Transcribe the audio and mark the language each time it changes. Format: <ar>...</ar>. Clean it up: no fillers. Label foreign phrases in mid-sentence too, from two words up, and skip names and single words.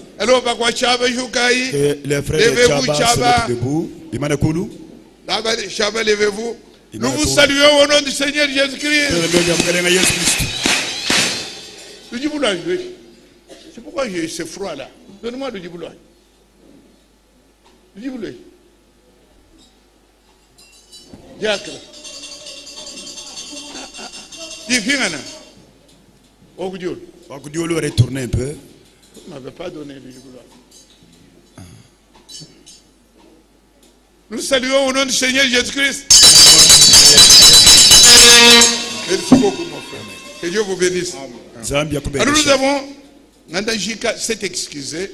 <fr>Que les frères de Chaba se mettent debout. Imanakulu. Chaba, levez-vous. Nous vous saluons au nom du Seigneur Jésus-Christ. Le djiboulage, c'est pourquoi j'ai ce froid là. Donne-moi le djiboulage. Le djiboulage. Diacre. Difingana. Ogdiol. Ogdiol aurait tourné un peu. Il ne m'avait pas donné le djiboulage. Nous saluons au nom du Seigneur Jésus-Christ. Merci beaucoup, mon frère. Que Dieu vous bénisse. Alors nous avons, Nandajika s'est excusé.</fr>